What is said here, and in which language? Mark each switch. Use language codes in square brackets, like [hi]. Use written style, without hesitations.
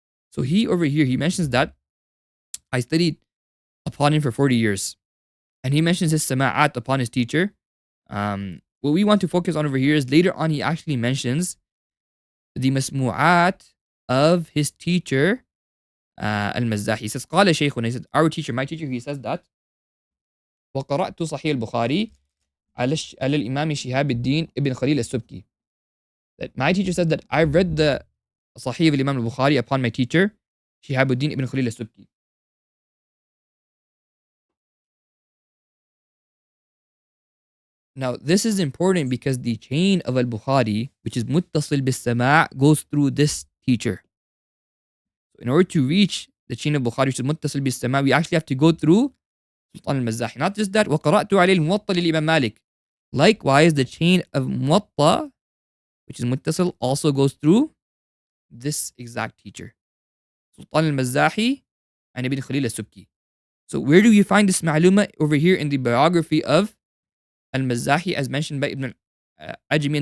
[en] So he over here, he mentions that I studied upon him for 40 years. And he mentions his sama'at upon his teacher. What we want to focus on over here is later on he actually mentions the masmu'at of his teacher, al-Mazzahi. He says, [ar] قال شيخنا, [en] he said, our teacher, my teacher, he says that [ar] وقرأت صحيح البخاري على الإمام شهاب الدين ابن خليل السبكي. [en] That my teacher said that I read the Sahih of Imam al-Bukhari upon my teacher, Shihabuddin ibn Khalil al-Subki. Now, this is important because the chain of al-Bukhari, which is muttasil bis-sama', goes through this teacher. So in order to reach the chain of Bukhari, which is muttasil bis-sama', we actually have to go through Sultan al-Mazzahi. Not just that, [ar] وَقَرَأْتُ عَلَيْهِ الْمُوَطَّى لِلْإِمَامِ مَالِكِ. [en] Likewise, the chain of Muwatta, which is muttasil, also goes through this exact teacher. Sultan al-Mazzahi, and Ibn Khalil al-Subki. So where do you find this ma'luma? Over here in the biography of al-Mazzahi, as mentioned by Ibn Ajmi.